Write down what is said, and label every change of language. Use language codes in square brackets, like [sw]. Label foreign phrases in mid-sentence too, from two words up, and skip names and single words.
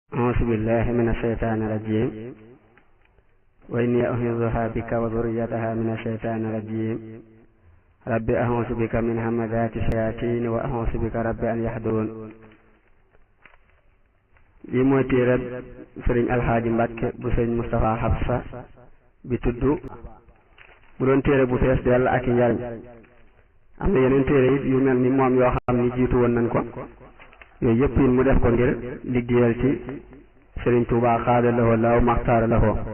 [ar] أعوذ بالله من الشيطان الرجيم وإني أعيذها بك وذريتها من الشيطان الرجيم رب أعوذ بك من همزات الشياطين وأعوذ بك رب أن يحضرون [wo] li mooy téereb sëriñ Alxaaji Mbàkke bu sëriñ Moustapha Habsa bi tudd mu doon téere bu fees dell ak i njariñ am na yeneen téere it yu mel ni moom yoo xam ni jiitu woon nañ ko yooyu yëpp it mu def ko ngir liggéeyal ci sëriñ Tuubaa xaada lahoo law maxtaara lahoo